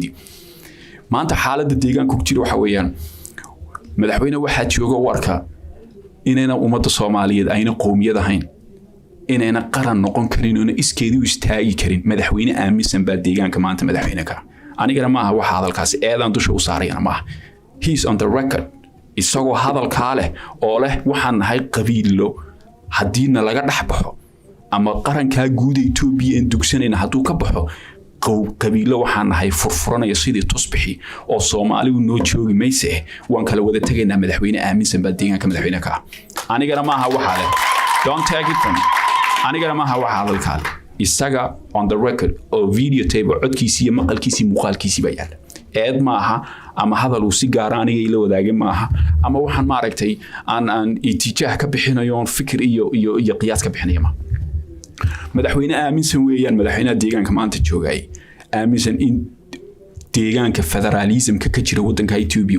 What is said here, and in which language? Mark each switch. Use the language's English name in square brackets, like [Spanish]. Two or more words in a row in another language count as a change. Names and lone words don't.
[Somali] weydiiyo maanta xaaladda deegaanka ku jira waxa weeyaan madaxweyne waxa jooga warka inayna ummadda Soomaaliyeed ayna qoomiyad ahayn inayna qaran noqon karin oo iskeedu istaagi karin madaxweyne aaminsan baa deegaanka maanta madaxweyne ka anigana maaha waxa hadalkaasi eedan dusha u saarayna maaha [English] he's on the record [Somali] isagoo hadalka leh oo leh waxaan nahay qabiilo hadiina laga dhaxbaxo ama qaranka guud Itoobiya in dugsanayna haduu ka baxo qabiilo waxaan nahay furfuranaya sidii tusbixi oo Soomaalidu noo joogi mayse waan kala wada tagaynaa madaxweyne aaminsan baa deegaanka madaxweyne ka anigana maaha waxa leh [English] don't take it from me [Somali] anigana maaha waxa hadalka isaga [English] on the record [Somali] oo video tape codkiisa iyo maqalkiisa muuqaalkiisa baa yaala eed maaha ama hadal uu si gaar ah aniga ila wadaagay maaha ama waxaan ma aragtay aan itijaah ka bixinayo fikir iyo qiyaas ka bixinayo ma madaxweyne aaminsan weeyaan madaxweynaha deegaanka maanta joogay aaminsan in deegaanka federalismka ka jira wadanka Itoobiya